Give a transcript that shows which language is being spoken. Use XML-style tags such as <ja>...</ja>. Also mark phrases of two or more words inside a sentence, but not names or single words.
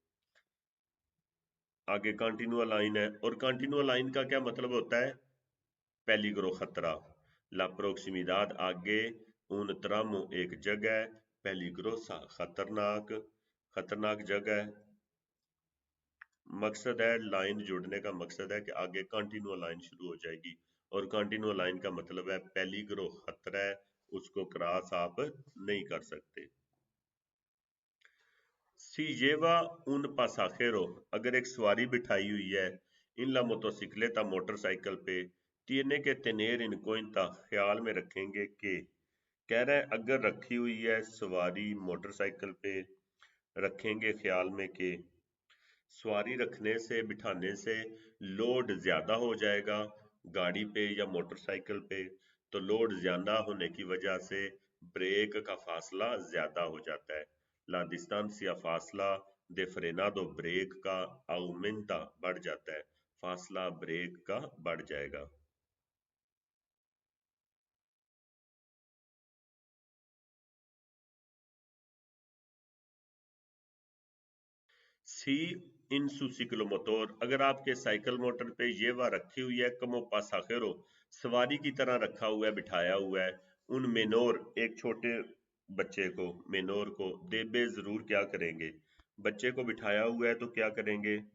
<ur>آگے کنٹینیوا لائن ہے، اور کنٹینیوا لائن کا کیا مطلب ہوتا ہے، پیلیگرو خطرہ,</ur> <es>la proximidad</es> <ur>آگے,</ur> <es>un tramo</es> <ur>ایک جگہ، پیلیگروسا خطرناک، خطرناک جگہ. مقصد ہے لائن جڑنے کا مقصد ہے کہ آگے کنٹینیوا لائن شروع ہو جائے گی، اور کنٹینیوا لائن کا مطلب ہے پیلیگرو خطرہ ہے، اس کو کراس آپ نہیں کر سکتے.</ur> <es>Si lleva un pasajero,</es> <ur>اگر ایک سواری بٹھائی ہوئی ہے,</ur> <es>en la motocicleta</es> <ur>موٹرسائیکل پہ,</ur> <es>tiene que tener en cuenta</es> <ur>خیال میں رکھیں گے کہ، کہہ رہا ہے اگر رکھی ہوئی ہے سواری موٹرسائیکل پہ، رکھیں گے خیال میں کہ سواری رکھنے سے بٹھانے سے لوڈ زیادہ ہو جائے گا گاڑی پہ یا موٹرسائیکل پہ، تو لوڈ زیادہ ہونے کی وجہ سے بریک کا فاصلہ زیادہ ہو جاتا ہے.</ur> <es>La distancia</es> <ur>فاصلہ</ur> <es>de frenado</es> <ur>بریک کا aumenta بڑھ جاتا ہے، فاصلہ بریک کا بڑھ جائے گا۔</ur> <es>si en su ciclomotor,</es> <ur>اگر آپ کے سائیکل موٹر پہ یہ وہ رکھی ہوئی ہے</ur> <es>como pasajero,</es> <ur>سواری کی طرح رکھا ہوا ہے، بٹھایا ہوا ہے،</ur> <es>un menor</es> <ur>ایک چھوٹے بچے کو، مینور کو دیبے ضرور کیا کریں گے، بچے کو بٹھایا ہوا ہے تو کیا کریں گے،</ur>